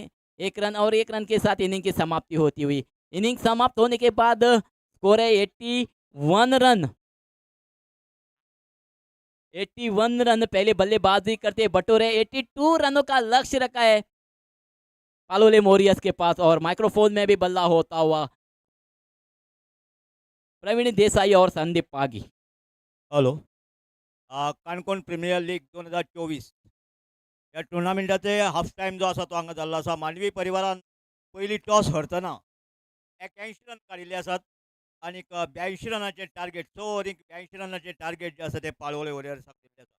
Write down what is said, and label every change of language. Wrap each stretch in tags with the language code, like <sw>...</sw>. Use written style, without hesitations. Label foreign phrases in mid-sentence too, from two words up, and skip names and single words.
<hi>1 रन और 1 रन के साथ इनिंग की समाप्ति होती हुई, इनिंग समाप्त होने के बाद स्कोर है 81 रन। 81 रन पहले बल्लेबाजी करते बटोरे, 82 रनों का लक्ष्य रखा है पालोले मोरियस के पास। और माइक्रोफोन में भी बल्ला होता हुआ प्रवीण देसाई और संदीप पागी।</hi> <kok>हॅलो. काणकोण प्रीमियर लीग 2024 या टुर्नामेंटाचे हाफ टाइम जो आसा तो हांगा जाल्लो आसा. मांडवी परिवारान पयली टॉस हरतना 81 रन काडिल्ले आसात आनी 82 रनाचे टार्गेट, 6 ओव्हरीक 82 रनाचे टार्गेट जे आसा ते पाळोळे वॉरियर्साक दिल्ले आसा.</kok>